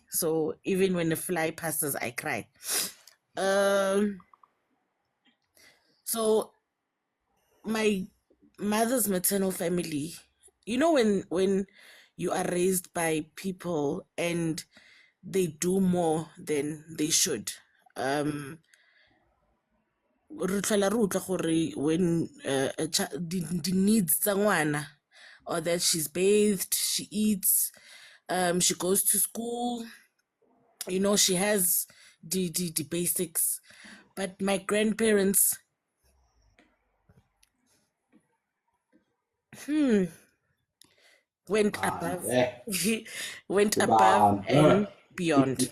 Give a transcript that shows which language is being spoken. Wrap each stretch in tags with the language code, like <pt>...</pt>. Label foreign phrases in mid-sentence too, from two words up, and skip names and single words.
<en>So even when a fly passes, I cry. So my mother's maternal family, you know, when you are raised by people and they do more than they should.</en> <tn>Re tlhola re utlwa gore</tn> <en>when the needs</en> <tn>tsa ngwana,</tn> <en>or that she's bathed, she eats, she goes to school, you know, she has the basics. But my grandparents went above and beyond.</en>